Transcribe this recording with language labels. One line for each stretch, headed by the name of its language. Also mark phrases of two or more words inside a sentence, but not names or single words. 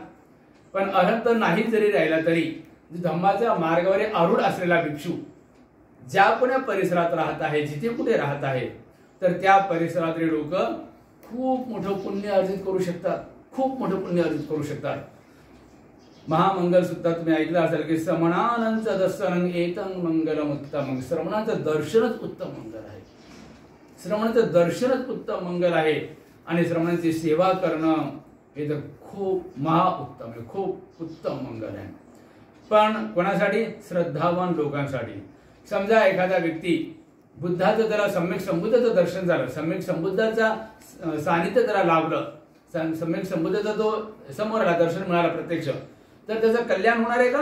Marathi: पण अरहंत नाही जरी राहिला तरी धम्माच्या मार्गावर आरूढ असलेला भिक्षू ज्या कोण्या परिसरात राहत आहे, जिथे कुठे राहत आहे, तर त्या परिसरातले लोक खूप मोठं पुण्य अर्जित करू शकतात, खूप मोठं पुण्य अर्जित करू शकतात. महामंगल सूत्रात तुम्ही ऐकलं असेल की
Pali: श्रमणानंच दर्शनं एतं मंगलम उत्तमं.
Marathi: श्रमणाचं दर्शनच उत्तम मंगल आहे. श्रमणाचं दर्शनच उत्तम मंगल आहे. आणि श्रमणाची सेवा करणं हे तर खूप महाउत्तम आहे, खूप उत्तम मंगल आहे. पण कोणासाठी? श्रद्धावान लोकांसाठी. समजा एखादा व्यक्ती बुद्धाचं जरा सम्यक संबुद्धाचं दर्शन झालं, सम्यक संबुद्धाचा सानिध्य जरा लाभलं, सम्यक संबुद्धाचा तो समोर आला, दर्शन मिळालं प्रत्यक्ष, तर त्याचं कल्याण होणार आहे का?